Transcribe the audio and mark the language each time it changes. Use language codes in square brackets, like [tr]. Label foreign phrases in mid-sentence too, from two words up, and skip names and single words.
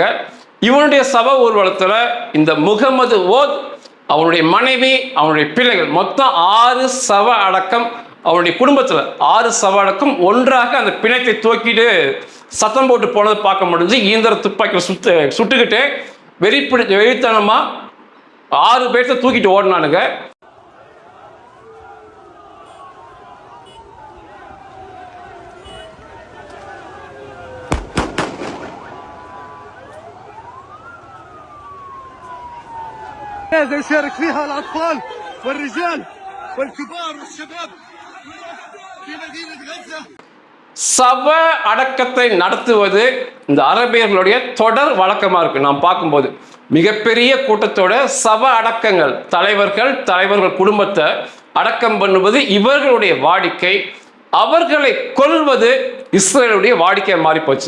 [ta] இவனுடைய சப ஊர்வலத்தில் இந்த முகமது ஓத், அவனுடைய மனைவி, அவனுடைய பிள்ளைகள் மொத்தம் 6 சவ அடக்கம். அவனுடைய குடும்பத்தில் 6 சவ அடக்கம் ஒன்றாக அந்த பிணத்தை தூக்கிட்டு சத்தம் போட்டு போனதை பார்க்க முடிஞ்சு. ஈந்திர துப்பாக்கியில் சுட்டுக்கிட்டு வெறித்தனமா 6 பேர்த்த தூக்கிட்டு ஓடினானுங்க. [ar] يشارك فيها الأطفال والرجال والكبار والشباب في مدينة غزة. [ta] சவ அடக்கத்தை நடத்துவது இந்த அரபியர்களுடைய தொடர் வழக்கமாக இருக்கு. நாம் பார்க்கும்போது மிகப்பெரிய கூட்டத்தோட சவ அடக்கங்கள், தலைவர்கள் குடும்பத்தை அடக்கம் பண்ணுவது இவர்களுடைய வாடிக்கை. அவர்களை கொல்வது இஸ்ரேலுடைய வாடிக்கை மாறி போச்சு.